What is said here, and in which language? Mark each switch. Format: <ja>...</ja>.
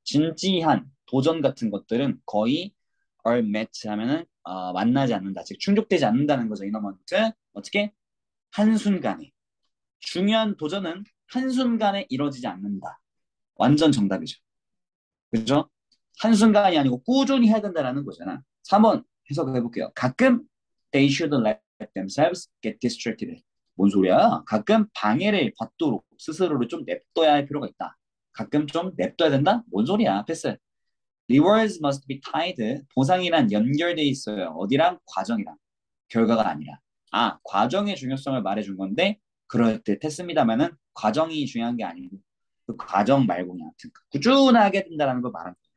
<ko>진지한 도전 같은 것들은 거의</ko> <en>are met</en> <ko>하면은 만나지 않는다. 즉 충족되지 않는다는 거죠. 이너먼트. 어떻게? 한순간에. 중요한 도전은 한순간에 이루어지지 않는다. 완전 정답이죠. 그죠? 한순간이 아니고 꾸준히 해야 된다는 거잖아. 3번 해석해 볼게요. 가끔</ko> <en>they should let themselves get distracted.</en> <ko>뭔 소리야? 가끔 방해를 받도록 스스로를 좀 냅둬야 할 필요가 있다. 가끔 좀 냅둬야 된다? 뭔 소리야? 패스.</ko> <en>Rewards must be tied.</en> <ko>보상이란 연결돼 있어요. 어디랑? 과정이랑. 결과가 아니라. 과정의 중요성을 말해준 건데 그럴 듯 했습니다만은 과정이 중요한 게 아니고 그 과정 말고 그냥 꾸준하게 된다는 걸 말하는 거예요.</ko>